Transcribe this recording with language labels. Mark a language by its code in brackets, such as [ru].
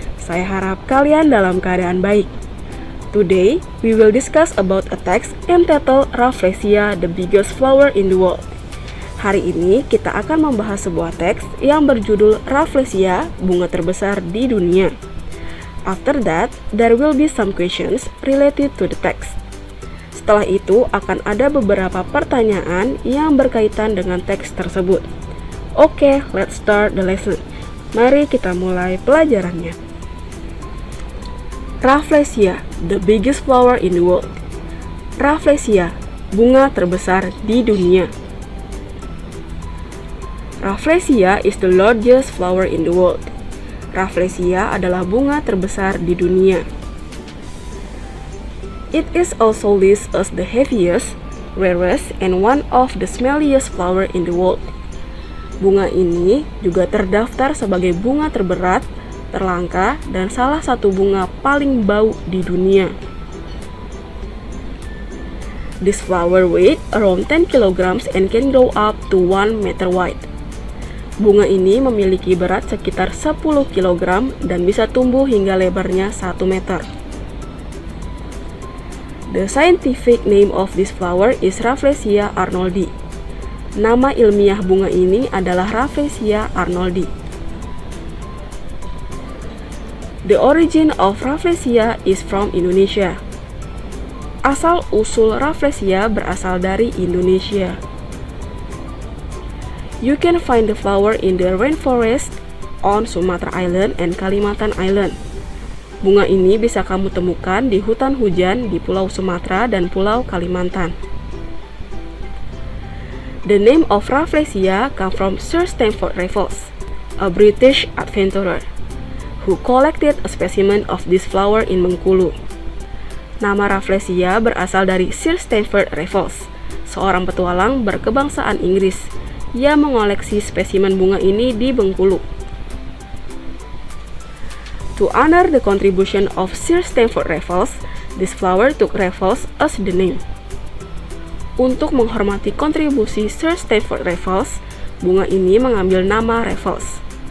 [id] Saya harap kalian dalam keadaan baik. [en] Today, we will discuss about a text entitled Rafflesia, the biggest flower in the world. [id] Hari ini kita akan membahas sebuah teks yang berjudul Rafflesia, bunga terbesar di dunia. [en] After that, there will be some questions related to the text. [id] Setelah itu akan ada beberapa pertanyaan yang berkaitan dengan teks tersebut. [en] Oke, let's start the lesson. [id] Mari kita mulai pelajarannya. [en] Rafflesia, the biggest flower in the world. [id] Rafflesia, bunga terbesar di dunia. [en] Rafflesia is the largest flower in the world. [id] Rafflesia adalah bunga terbesar di dunia. [en] It is also listed as the heaviest, rarest, and one of the smelliest flower in the world. [id] Bunga ini juga terdaftar sebagai bunga terberat, terlangka, dan salah satu bunga paling bau di dunia. [en] This flower weight around 10 kilograms and can grow up to 1 meter wide. [id] Bunga ini memiliki berat sekitar 10 kg dan bisa tumbuh hingga lebarnya 1 meter. [en] The scientific name of this flower is Rafflesia arnoldi. [id] Nama ilmiah bunga ini adalah Rafflesia arnoldi. [en] The origin of Rafflesia is from Indonesia. [id] Asal-usul Rafflesia berasal dari Indonesia. [en] You can find the flower in the rainforest on Sumatra Island and Kalimantan Island. [id] Bunga ini bisa kamu temukan di hutan hujan di Pulau Sumatera dan Pulau Kalimantan. [en] The name of Rafflesia comes from Sir Stamford Raffles, a British adventurer, who collected a specimen of this flower in Bengkulu. [id] Nama Rafflesia berasal dari Sir Stamford Raffles, seorang petualang berkebangsaan Inggris yang mengoleksi spesimen bunga ini di Bengkulu. [en] To honor the contribution of Sir Stamford Raffles, this flower took Raffles as the name. [id] Untuk menghormati kontribusi Sir Stamford Raffles, bunga ini mengambil nama Raffles.